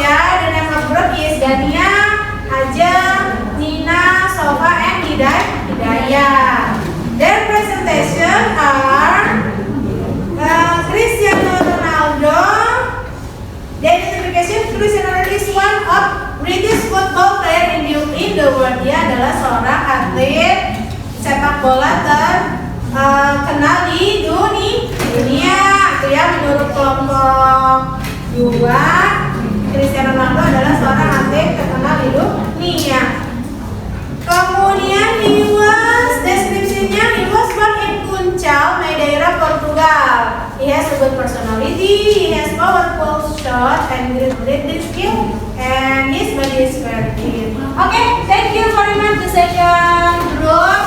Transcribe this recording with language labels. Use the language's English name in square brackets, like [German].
[English] Ya, the name of group is Dania, Ajeng, Nina, Sofa, and Hidayah. Their presentation are Cristiano Ronaldo. The identification Cristiano Ronaldo is one of British football player in the world. [Indonesian] Dia adalah seorang atlet sepak bola terkenal di dunia. Itu ya, menurut kelompok 2, Cristiano Ronaldo adalah seorang atlet terkenal di dunia. Kemudian deskripsinya [English] he was born in Funchal, Madeira, Portugal. He has a good personality, he has powerful shot and great dribbling skill, and his body is very thin. Okay, thank you very much the second group.